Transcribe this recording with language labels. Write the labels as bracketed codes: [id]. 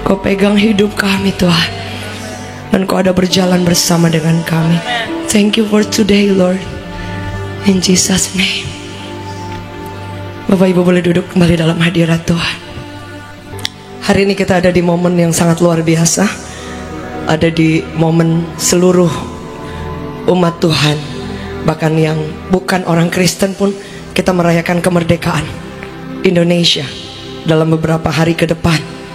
[id] pegang hidup kami Tuhan, dan Kau ada berjalan bersama dengan kami. [en] Thank you for today Lord, in Jesus name. [id] Bapak Ibu boleh duduk kembali dalam hadirat Tuhan. Hari ini kita ada di momen yang sangat luar biasa. Ada di momen seluruh umat Tuhan, bahkan yang bukan orang Kristen pun, kita merayakan kemerdekaan Indonesia dalam beberapa hari ke depan.